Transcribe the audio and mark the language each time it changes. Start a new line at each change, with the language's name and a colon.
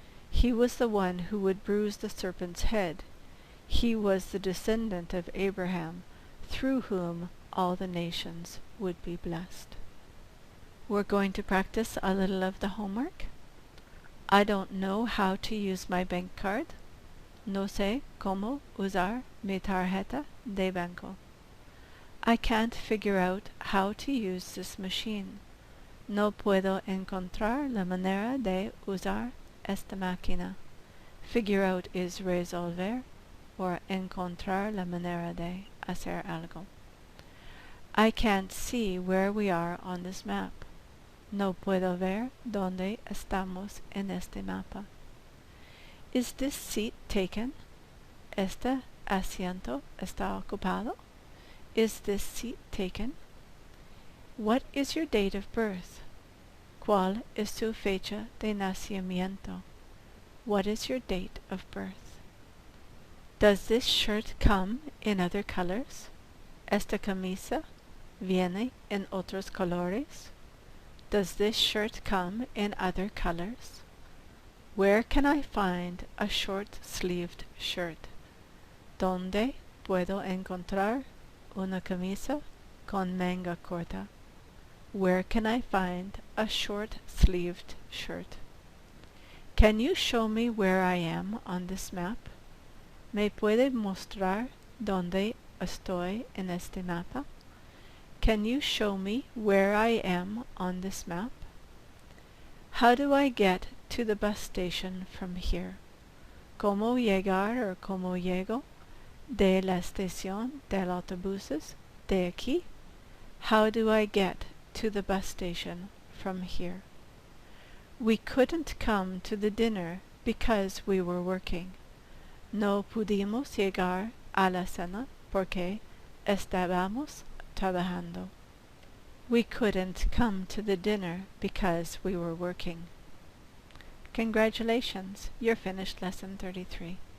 English: He was the one who would bruise the serpent's head. He was the descendant of Abraham, through whom all the nations would be blessed. We're going to practice a little of the homework. I don't know how to use my bank card.
Spanish: No sé cómo usar mi tarjeta de banco.
English: I can't figure out how to use this machine.
Spanish: No puedo encontrar la manera de usar esta máquina.
English: Figure out is
Spanish: resolver or encontrar la manera de hacer algo.
English: I can't see where we are on this map.
Spanish: No puedo ver dónde estamos en este mapa.
English: Is this seat taken?
Spanish: ¿Este asiento está ocupado?
English: Is this seat taken? What is your date of birth?
Spanish: ¿Cuál es tu fecha de nacimiento?
English: What is your date of birth? Does this shirt come in other colors?
Spanish: ¿Esta camisa viene en otros colores?
English: Does this shirt come in other colors? Where can I find a short-sleeved shirt?
Spanish: ¿Dónde puedo encontrar una camisa con manga corta?
English: Where can I find a short-sleeved shirt? Can you show me where I am on this map?
Spanish: ¿Me puede mostrar dónde estoy en este mapa?
English: Can you show me where I am on this map? How do I get to the bus station from here?
Spanish: ¿Cómo llegar o cómo llego de la estación del autobuses de aquí?
English: How do I get to the bus station from here? We couldn't come to the dinner because we were working.
Spanish: No pudimos llegar a la cena porque estábamos trabajando.
English: We couldn't come to the dinner because we were working. Congratulations, you're finished Lesson 33.